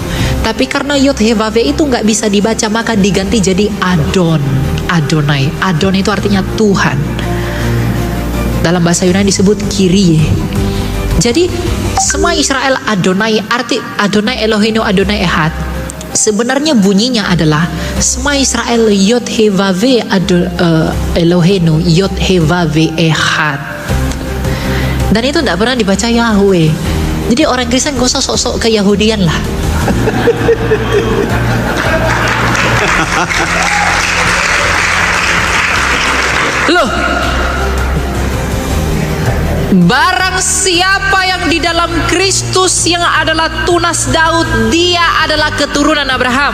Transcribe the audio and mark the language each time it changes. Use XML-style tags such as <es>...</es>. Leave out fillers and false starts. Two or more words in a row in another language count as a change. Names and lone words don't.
<id>Tapi karena</id> <he>יוד הא ואו הא</he> <id>itu nggak bisa dibaca, maka diganti jadi Adonai. Adon itu artinya Tuhan. Dalam bahasa Yunani disebut Kyrie. Jadi semua Israel Adonai, arti</id> <he>אדני אלהינו אדני אחד,</he> <id>sebenarnya bunyinya adalah semua Israel</id> <he>יוד הא ואו הא אלהינו יוד הא ואו הא אחד.</he> <id>Dan itu tidak pernah dibaca Yahweh. Jadi orang Kristen gak usah sok-sok keyahudian lah. Loh, barang siapa yang di dalam Kristus yang adalah tunas Daud, dia adalah keturunan Abraham.</id>